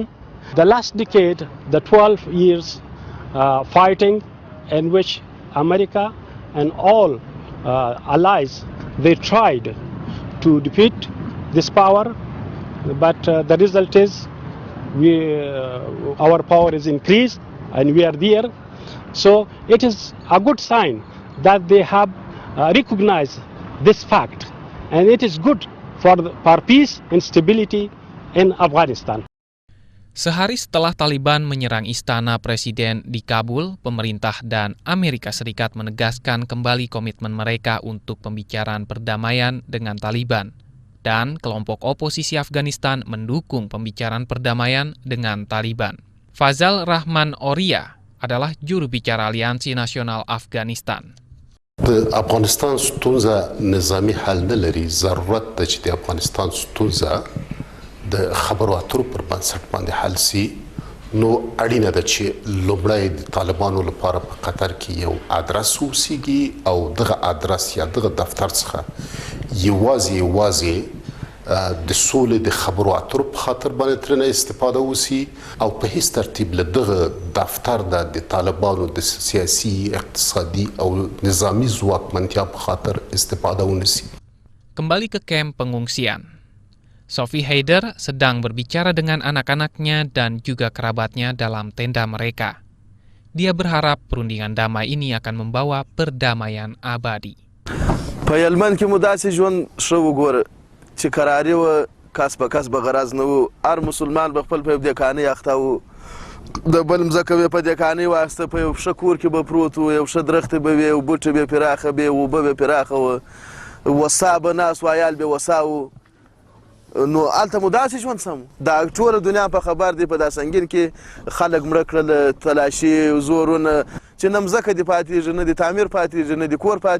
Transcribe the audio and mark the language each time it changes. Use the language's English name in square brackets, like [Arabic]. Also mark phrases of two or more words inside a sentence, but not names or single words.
[English] The last decade, the 12 years fighting in which America and all allies, they tried to defeat this power, but the result is our power is increased and we are there. So it is a good sign that they have recognized this fact, and it is good for peace and stability in Afghanistan. [Indonesian] Sehari setelah Taliban menyerang istana presiden di Kabul, pemerintah dan Amerika Serikat menegaskan kembali komitmen mereka untuk pembicaraan perdamaian dengan Taliban. Dan kelompok oposisi Afghanistan mendukung pembicaraan perdamaian dengan Taliban. Fazal Rahman Oria adalah juru bicara Aliansi Nasional Afghanistan. [Pashto] د افغانستان ستونزه نظامی حل نه لري ضرورت د چې د افغانستان ستونزه د خبرو اترو پر بنسټ باندې حل سي نو اړینه ده چې لومړی د طالبانو لپاره په قطر کې یو ادرس وسیږي او دغه ادرس یا دغه دفتر څخه یوازې د سولې د خبرو اترو په خاطر باندې ترنه استفاده وسی او په هیڅ ترتیب له دغه دفتر د طالبانو د سیاسي اقتصادي او نظامی ځواکمنتیا په خاطر استفاده ونسی. [Indonesian] Kembali ke kamp pengungsian. Sophie Haider sedang berbicara dengan anak-anaknya dan juga kerabatnya dalam tenda mereka. Dia berharap perundingan damai ini akan membawa perdamaian abadi. [Pashto] په هلمند کې مو داسې ژوند ښه وګوره چې کراري وه کس په کس به غرض نه و هر مسلمان به خپل په یو دېکانۍ اخته و د بل مځکه به په دېکانۍ واسطه په یو ښه کور کې به پروت و یو ښه درختې به وې بوټې به پراخه به اوبه به پراخه وه وسا به ناست و عیال به وسا و نو هلته مو داسې ژوند سم دا ټوله دنیا په خبر دی په دا سنګین کې خلک مړه کړل تلاشي زورونه چې نه مځکه دې پاتېږي نه دې تعمیر پاتېږي نه دې کور پاتېږي.